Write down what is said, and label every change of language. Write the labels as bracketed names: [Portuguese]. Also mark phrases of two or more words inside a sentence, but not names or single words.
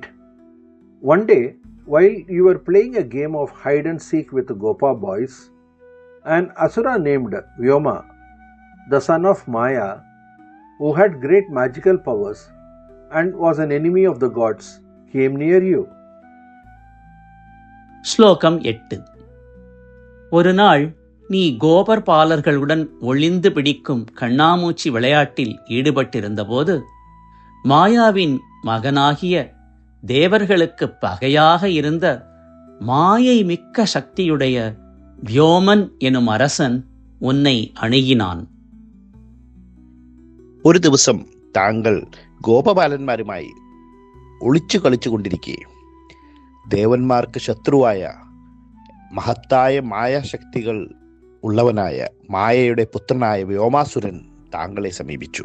[English] One day, while you were playing a game of hide and seek with the Gopa boys, an asura named Vyoma, the son of Maya, who had great magical powers and was an enemy of the gods, came near you. [Tamil] ஸ்லோகம் 8. ஒரு நாள் நீ கோபர் பாலர்களுடன் ஒளிந்து பிடிக்கும் கண்ணாமூச்சி விளையாட்டில் ஈடுபட்டிருந்தபோது மாயாவின் மகனாகிய தேவர்களுக்கு பகையாக இருந்த மாயை மிக்க சக்தியுடைய வியோமன் எனும் அரசன் உன்னை அணுகினான். [Malayalam] ഒരു ദിവസം താങ്കൾ ഗോപബാലന്മാരുമായി ഒളിച്ചു കളിച്ചുകൊണ്ടിരിക്കെ ദേവന്മാർക്ക് ശത്രുവായ മഹത്തായ മായാശക്തികൾ ഉള്ളവനായ മായയുടെ പുത്രനായ വ്യോമാസുരൻ താങ്കളെ സമീപിച്ചു.